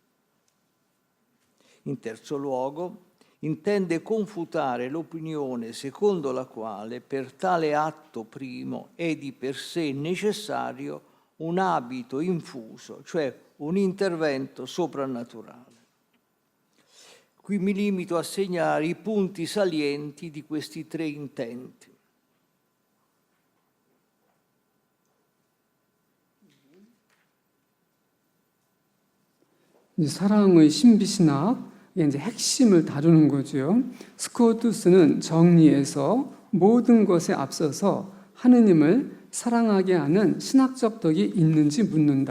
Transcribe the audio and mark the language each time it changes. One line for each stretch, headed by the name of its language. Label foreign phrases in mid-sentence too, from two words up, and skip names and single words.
Italian: In terzo luogo, intende confutare l'opinione secondo la quale per tale atto primo è di per sé necessario un abito infuso, cioè un intervento soprannaturale. Qui mi limito a segnare i punti salienti di questi tre intenti.
Korean: 사랑의 신비신학의 이제 핵심을 다루는 거죠. 스코투스는 정리해서 모든 것에 앞서서 하느님을 사랑하게 하는 신학적 덕이 있는지 묻는다.